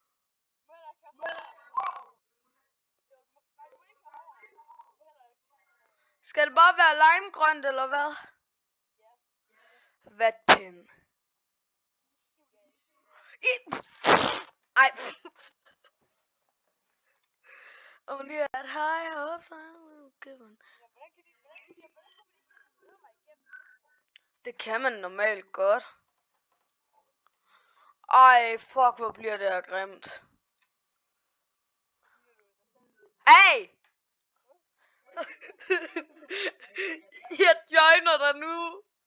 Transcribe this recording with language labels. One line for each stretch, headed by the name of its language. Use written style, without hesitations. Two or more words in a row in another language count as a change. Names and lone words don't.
Danish: Skal det bare være limegrønt, eller hvad? Vatpind. Ej. Only at high hopes I will give on. Det kan man normalt godt. Ej, fuck, hvor bliver det her grimt. Hey! Jeg joiner dig nu.